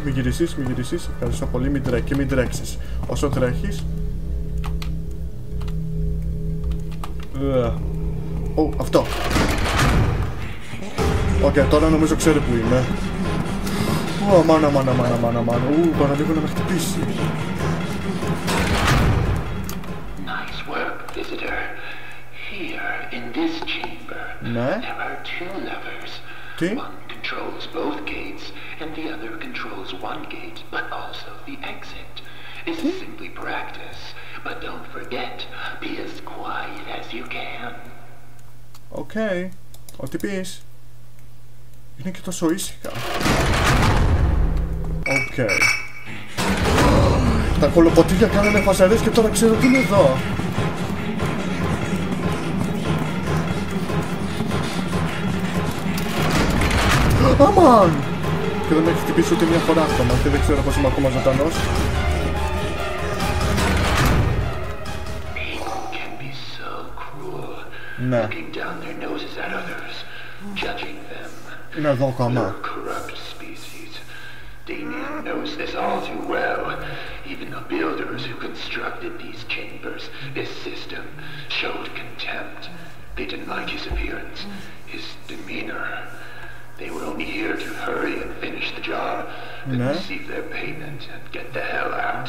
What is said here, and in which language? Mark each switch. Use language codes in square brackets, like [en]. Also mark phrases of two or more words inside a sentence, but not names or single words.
[el] Μην γυρίσεις, μην γυρίσεις. Ευχαριστώ πολύ, μην τρέξεις. Όσο τρέχεις. Αυτό. Οκ, τώρα νομίζω ξέρει που είμαι. Μάνα. Τώρα λίγο να με χτυπήσει. [en] Nice work, visitor. Here, in this chamber, there are two levers. [el] Τι? [en] One controls both gates, and the other controls one gate, but also exit. This is simply practice, but don't forget, be as quiet as you can. [el] Οκ, ό,τι πεις. Είναι και τόσο ήσυχα. Οκ. Τα κολοποτήρια κάνανε φασαρές και τώρα ξέρω τι είναι εδώ. Αμάν! Και δεν με έχει χτυπήσει ούτε μια φορά ακόμα και δεν ξέρω πως είμαι ακόμα ζωντανός. Ναι. Είναι εδώ ακόμα. [en] Damien knows this all too well. Even the builders who constructed these chambers, this system, showed contempt. They didn't like his appearance, his demeanor. They were only here to hurry and finish the job, and receive their payment and get the hell out.